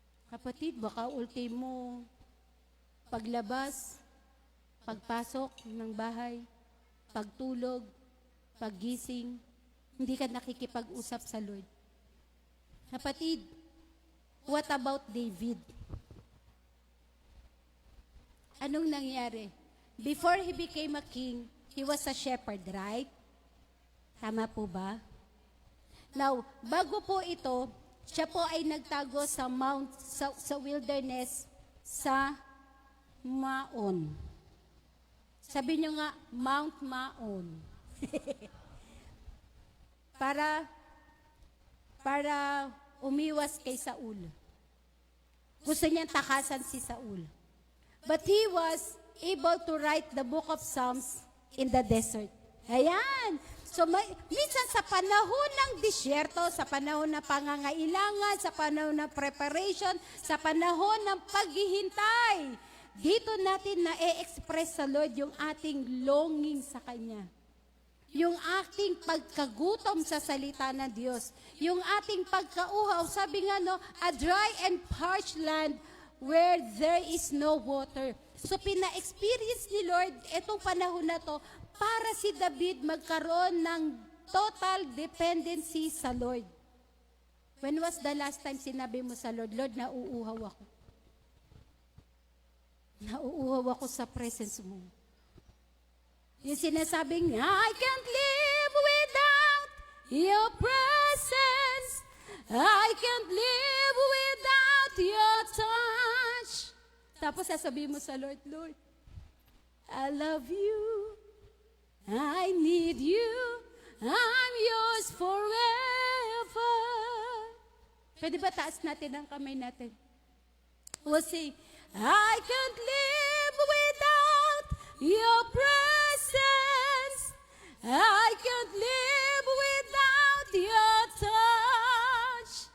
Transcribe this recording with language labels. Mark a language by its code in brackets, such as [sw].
[tl] Kapatid, baka ultimo, paglabas, pagpasok ng bahay, pagtulog, paggising, hindi ka nakikipag-usap sa Lord. [en] Kapatid, what about David? [tl] Anong nangyari? [en] Before he became a king, he was a shepherd, right? [tl] Tama po ba? Now, bago po ito, siya po ay nagtago sa sa wilderness sa Maon. Sabi niyo nga, Mount Maon. para umiwas kay Saul. Gusto niyang takasan si Saul. [en] But he was able to write the book of Psalms in the desert. [tl] Ayan. So minsan sa panahon ng disyerto, sa panahon ng pangangailangan, sa panahon ng preparation, sa panahon ng paghihintay, dito natin na-express sa Lord yung ating longing sa Kanya. Yung ating pagkagutom sa salita ng Diyos. Yung ating pagkauhaw, sabi nga [en] a dry and parched land where there is no water. [tl] So pina-experience ni Lord itong panahon na to para si David magkaroon ng total dependency sa Lord. [en] When was the last time [tl] sinabi mo sa Lord, Lord, nauuhaw ako. Nauuhaw ako sa presence mo. Yung sinasabing, [en] I can't live without your presence. I can't live without your touch. [tl] Tapos sasabihin mo sa Lord, Lord, [en] I love you. I need you. I'm yours forever. [tl] Pwede ba taas natin ang kamay natin? [en] We'll sing, I can't live without your presence. I can't live without your touch.